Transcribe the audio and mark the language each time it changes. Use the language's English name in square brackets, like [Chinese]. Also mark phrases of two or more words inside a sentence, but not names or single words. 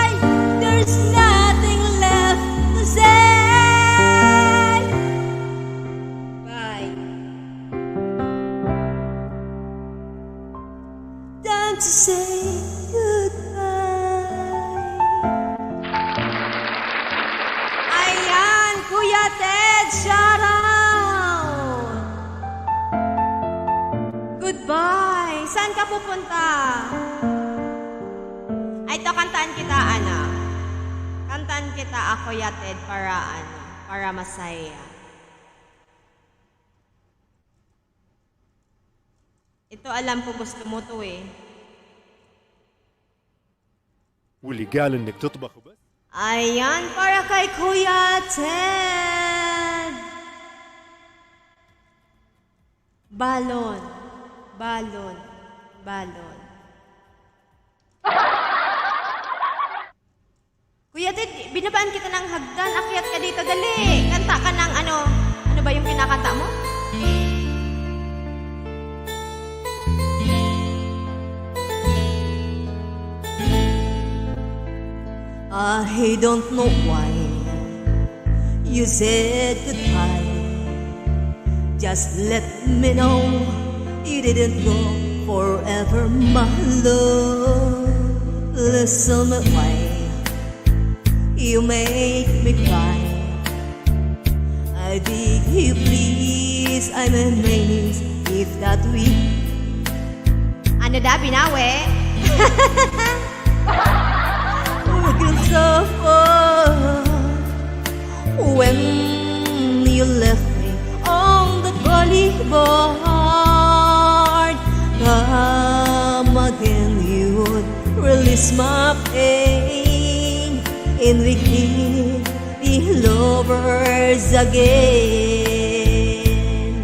[English] There's nothing left to say. Bye. Time to say goodbye. [Filipino] Ayan, Kuya Ted, [English] shout out! [Filipino] Goodbye! Saan ka pupunta? Ay, ito, kantaan kita, anak. Kantaan kita, Kuya Ted, para masaya. Ito, alam ko gusto mo to eh. واللي قال انك تطبخ وبس. Ayan, para kay Kuya Ted. Balon, balon, balon. Kuya Ted, binabaan kita ng hagdan. Akyat ka dito, dali. Kanta ka ng ano ba yung kinakanta mo? [English] I don't know why you said goodbye. Just let me know you didn't go forever, my love. Listen why you make me cry. I beg you please, I'm amazed if that we [Filipino] Ano da, binawi? [English] can suffer when you left me on the boulevard. Come again, you would release my pain, and we can be lovers again.